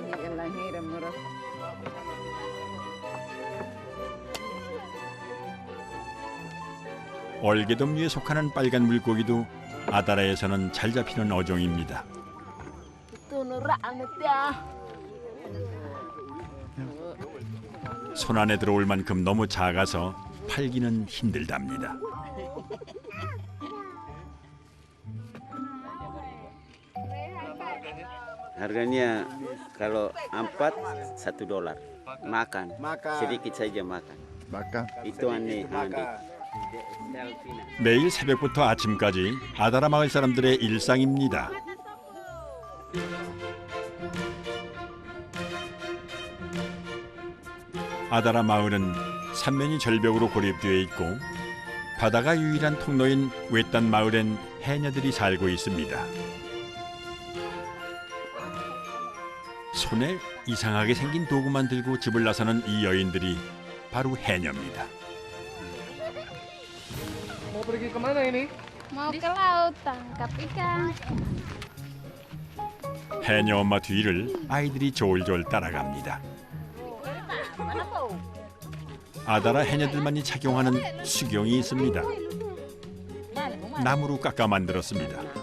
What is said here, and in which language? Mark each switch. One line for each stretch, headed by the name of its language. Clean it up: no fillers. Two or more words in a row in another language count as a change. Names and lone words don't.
Korean: 얼개돔류에 속하는 빨간 물고기도 아다라에서는 잘 잡히는 어종입니다. 손 안에 들어올 만큼 너무 작아서 팔기는 힘들답니다.
Indonesian: Harganya kalau 4 $1. Makan. Sedikit saja makan. Itu aneh.
Korean: 매일 새벽부터 아침까지 아다라 마을 사람들의 일상입니다. 아다라 마을은 삼면이 절벽으로 고립되어 있고 바다가 유일한 통로인 외딴 마을엔 해녀들이 살고 있습니다. 손에 이상하게 생긴 도구만 들고 집을 나서는 이 여인들이 바로 해녀입니다.
Indonesian: Mau pergi kemana ini? Mau ke laut tangkap ikan.
Korean: 해녀 엄마 뒤를 아이들이 졸졸 따라갑니다. 아다라 해녀들만이 착용하는 수경이 있습니다. 나무로 깎아 만들었습니다.